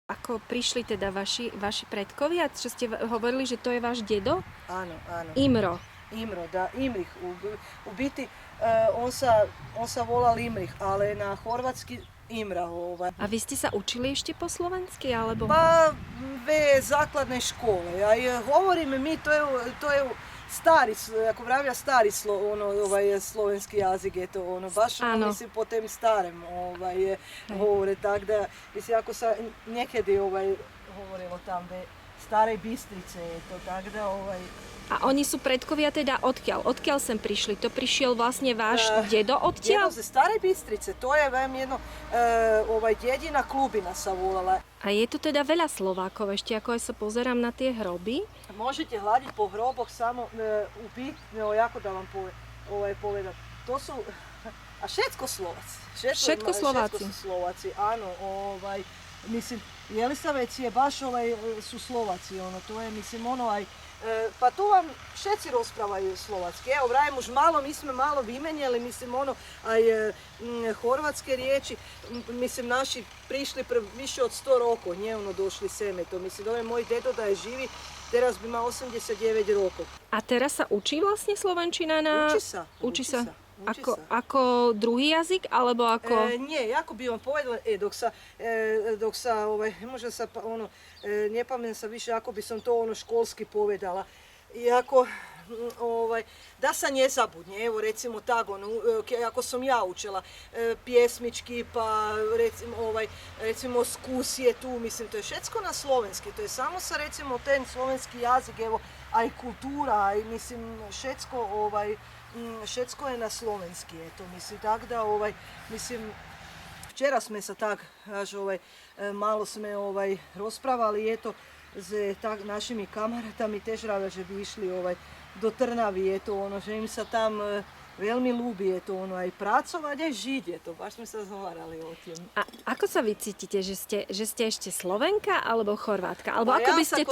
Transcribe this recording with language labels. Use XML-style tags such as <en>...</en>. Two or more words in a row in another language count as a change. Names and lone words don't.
<sk>ako prišli teda vaši predkovia? Čo ste hovorili, že to je váš dedo? Áno, áno. Imro. Imro,</sk> <hr>da, Imrih. U biti,</hr> <sk>on sa volal Imrih, ale na hrvatski Imra. A vy ste sa učili ešte po slovensky, alebo?</sk> <hr>Pa, základne škole. A govorimo mi, to je stari, ako pravlja stari slovenski jazik, eto, baš mislim po tem starem govore, tak da, mislim,</hr> <sk>ako sa nekedy govorilo tam, Starej Bystrice, eto, tak da, A oni sú predkovia teda odkiaľ? Odkiaľ sem prišli? To prišiel vlastne váš dedo odtiaľ? Dedo ze Stare Bystrice, to je vám jedno, dedina Klubina sa volala. A je tu teda veľa Slovákov ešte, ako aj sa pozerám na tie hroby? Možete hľadiť po hroboch samo jako da vám povedam. To sú všetko Slováci. Všetko Slováci. Všetko sú Slováci, áno.</sk> <hr>Mislim, Jelisavec je baš su Slováci, to je, mislim, aj pa tu vam</hr> <sk>všetci rozprávajú slovački.</sk> <hr>Evo, vrajem už malo, mi sme malo vymenjali, mislim, aj horvatske riječi. Mislim, naši prišli više od 100 rokov, nje došli seme. To mislim, da je moj dedo da je živi,</hr> <sk>teraz by mal 89 rokov. A teraz sa učí vlastne slovenčina na... Učí sa. Ako druhý jazyk, alebo ako... Nie, ako by vám povedala,</sk> <hr>dok sa možda sa, ne pamätam sa više ako by som to školski povedala. Iako, da sa ne zabudne, evo recimo tak, ako sam ja učila, pjesmički, pa recimo skusije tu, mislim,</hr> <sk>to je všetko na slovenski,</sk> <hr>to je samo sa recimo ten slovenski jazik, evo, aj kultura, aj mislim,</hr> <sk>všetko je na slovenski, eto, mislim, tak da, mislim, včera sme sa tak, malo sme, rozprávali, eto, s našimi kamaratami, tež rada, že by išli, do Trnavy, eto, že im sa tam veľmi ľúbi, eto, aj pracovať, aj žiť, eto, baš sme sa zhovárali o tým. A ako sa vy cítite, že ste ešte Slovenka alebo Chorvátka? Alebo ako by ste to...</sk>